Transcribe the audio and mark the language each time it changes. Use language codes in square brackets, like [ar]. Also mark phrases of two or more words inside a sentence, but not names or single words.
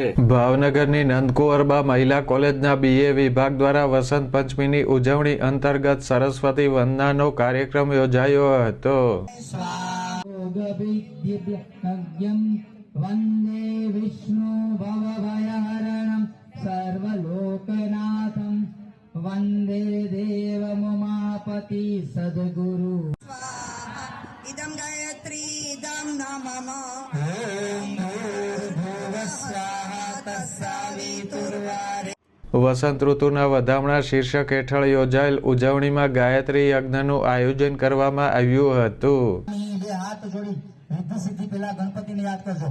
[gu] ભાવનગરની નંદકુંવરબા મહિલા કોલેજના BA વિભાગ દ્વારા વસંત પંચમીની ઉજવણી અંતર્ગત સરસ્વતી વંદનાનો કાર્યક્રમ યોજાયો હતો। [sa] વંદે વિષ્ણુ ભવભયહરણં સર્વલોકનાથં વંદે દેવમુમાપતિ સદગુરુ इदं गायत्री इदं नमः [gu] વસંત ઋતુના વધામણા શીર્ષક હેઠળ યોજાયેલ ઉજવણીમાં ગાયત્રી યજ્ઞનું આયોજન કરવામાં આવ્યું હતું। બે હાથ જોડી રિદ્ધિ સિદ્ધિ પહેલા ગણપતિને યાદ કરજો।